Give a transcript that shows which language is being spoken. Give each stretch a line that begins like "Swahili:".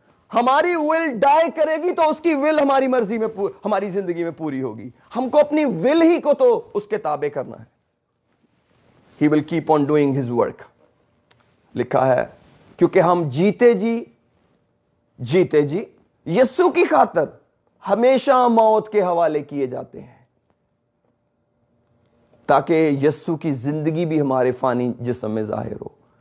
Hindi: हमारी will die करेगी तो उसकी विल हमारी मर्जी में, हमारी जिंदगी में पूरी होगी। हमको अपनी विल ही को तो उसके ताबे करना है।
English: He will keep on doing his work।
Hindi: लिखा है, क्योंकि हम जीते जी यीशु की खातर हमेशा मौत के हवाले किए जाते हैं ताकि यीशु की जिंदगी भी हमारे फानी जिस्म में जाहिर हो।